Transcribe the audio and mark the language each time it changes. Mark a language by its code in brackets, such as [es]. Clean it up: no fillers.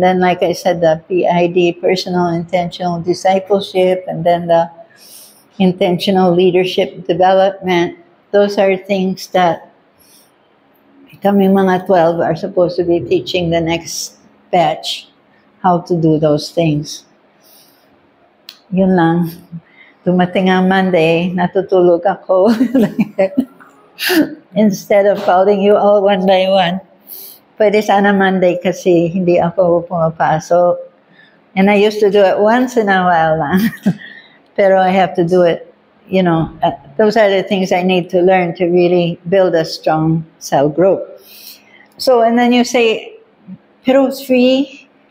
[en] Then, like I said, the PID, personal intentional discipleship, and then the intentional leadership development. Those are things that kami mga 12 are supposed to be teaching the next batch how to do those things. [tl] Yun lang. Dumating ang Monday, natutulog ako. [en] Instead of calling you all one by one. [tl] Pwede sana Monday kasi hindi ako pumapasok. [en] And I used to do it once in a while lang. Pero I have to do it, those are the things I need to learn to really build a strong cell group. So, and then you say, pero 3,